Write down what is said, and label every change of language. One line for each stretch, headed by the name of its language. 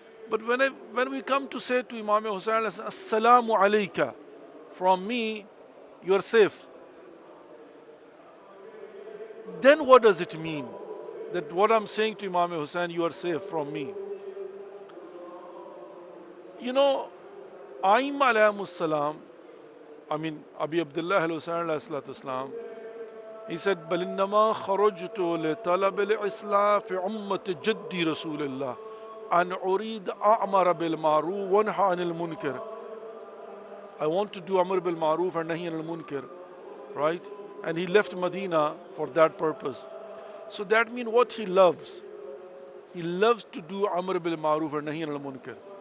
English: But when we come to say to Imam Hussain,
Arabic: Assalamu alayka,
English: from me, you are safe. Then what does it mean? That what I'm saying to Imam Hussain, you are safe from me. You know, Aim alayhimus salam, I mean, Abi Abdullah al-Hussain alayhi salatu wasalam, he said,
Arabic: بَلِنَّمَا خَرَجْتُ لِطَلَبِ الْإِصْلَاحِ فِي عُمَّةِ جَدِّ رَسُولِ اللَّهِ أَنْ أُرِيدَ أَعْمَرَ بِالْمَعْرُوفِ وَأَنْهَى عَنِ الْمُنْكَرِ.
English: I want to do Amr bil Maruf and Nahi anil Munkar, right? And he left Medina for that purpose. So that means what he loves. He loves to do Amr bil Maruf and Nahi anil Munkar.